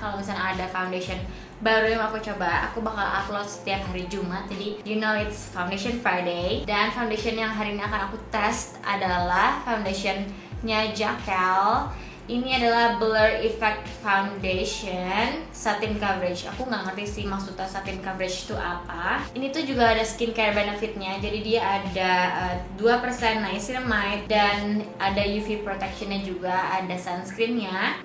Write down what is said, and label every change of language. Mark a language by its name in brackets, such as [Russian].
[Indonesian] Kalau misalnya ada foundation baru yang aku coba, aku bakal upload setiap hari Jumat. [English] Jadi you know it's Foundation Friday. [Indonesian] Dan foundation yang hari ini akan aku test adalah foundationnya Jacquel. Ini adalah Blur Effect Foundation Satin Coverage. Aku nggak ngerti sih maksudnya satin coverage itu apa. Ini tuh juga ada skincare benefitnya. Jadi dia ada 2% niacinamide dan ada UV protectionnya juga, ada sunscreennya.